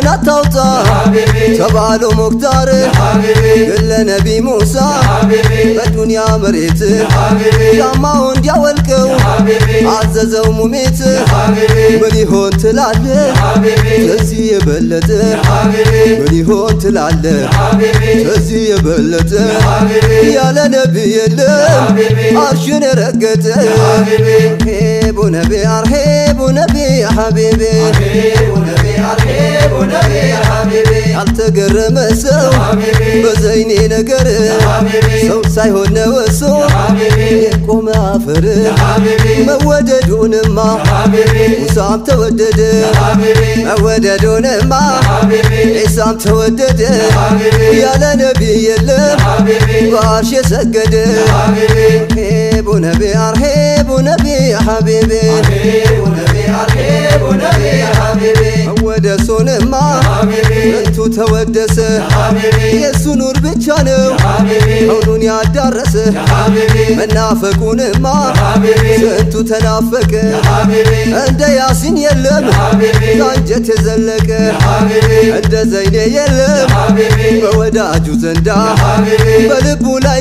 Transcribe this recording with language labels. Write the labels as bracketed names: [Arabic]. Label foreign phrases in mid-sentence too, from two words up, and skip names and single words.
[Amharic] አታውጣ ተባሉ ሙክታር ግን ለነቢ ሙሳ በዱንያ መሬት ጫማው እንዲያወልቀው አዘዘው ሙሜት ምን ይሆን ትላለ ከዚህ የበለጠ ምን ይሆን ትላለ ከዚህ የበለጠ ያለ ነቢ የለም አርሽን የረገጠ ሄቡ ነቢ [Arabic] أرحبوا نبي حبيبي أرحب نبي حبيبي [Amharic] ያልተገረመ ሰው በዘይኔ ነገር ሰው ሳይሆን ነው እሱ የቆመ አፈር መወደዱንማ ሙሳም ተወደደ መወደዱንማ ዒሳም ተወደደ ያለ ነቢይ የለም በአርሽ የሰገደ [Arabic] أرحبوا نبي أرحبوا نبي حبيبي أرحب نبي حبيبي [Amharic] መወደሱንማ እንቱ ተወደሰ የሱ ኑር ብቻ ነው ሁሉን ያዳረሰ መናፈቁንማ ስንቱ ተናፈቀ እንደ ያሲን የለም አንጀት የዘለቀ እንደ ዘይኔ የለም በወዳጁ ዘንዳ በልቡ ላይ